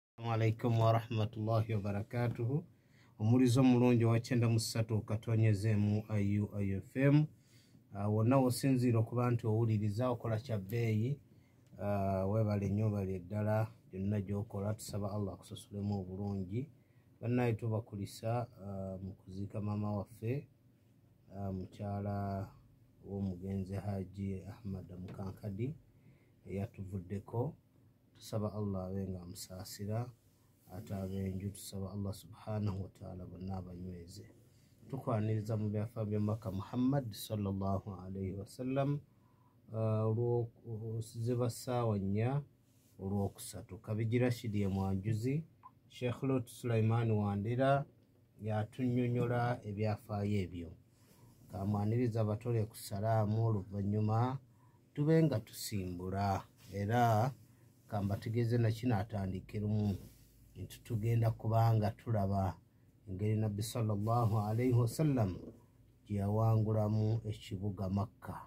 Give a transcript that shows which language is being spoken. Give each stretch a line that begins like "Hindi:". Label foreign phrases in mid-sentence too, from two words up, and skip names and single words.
Arabic: عليكم ورحمة الله وبركاته.
Ganda: Omulizo mulungi wa 93 katonyezemu IUFM. Wonna osinziira okuba nti owuliriza okola kya bbeeyi. Webale nnyo bali eddala byonna gy'okola, tusaba Allah akusasulemu obulungi. Bannaye tubakulisa mu kuziika maama waffe mukyala w'omugenzi Haji Ahmad Mukankadi eyatuvuddeko. Tusaba Allah abenga amusaasira, ate abenju tusaba
Arabic: الله سبحانه وتعالى
Ganda: bonna abanyweze. Tukwaniriza mu byafa bya Maka
Arabic: محمد صلى الله عليه وسلم
Ganda: olw'okuziba ssaawa 4 olw'okusatu. Kabiji Rashid ye mwanjuzi, Sheikh Lot Sulaiman Wandera yatunnyonnyola ebyafaayo ebyo. Kamwaniriza abatole ku salaamu, oluvannyuma tubenga tusimbula era kambategeze na kino atandikirumu nti tugenda kubanga tulaba engeri Nabbi
Arabic: صلى الله عليه وسلم
Ganda: gye yawangulamu ekibuga Makka.